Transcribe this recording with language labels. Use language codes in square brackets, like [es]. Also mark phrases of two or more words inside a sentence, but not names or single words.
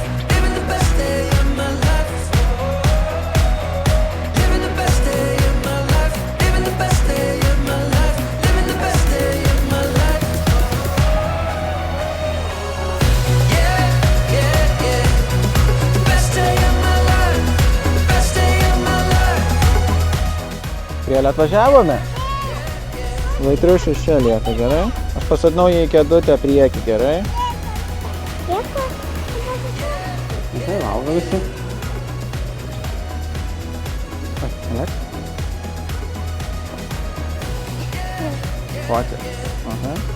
[en] Living the best day of my life. Living the best day of my life. Living the best day of my life. Living the best day of my life. Yeah, yeah, yeah. The best day of my life. The best day of my life. [lt] Prielę atvažiavome. Vaitriušis čia lieka, gerai? Aš pasadinau jį į kėdutę priekį, gerai? Dėkui. Tai valgo visi. Alek? Pati. Aha.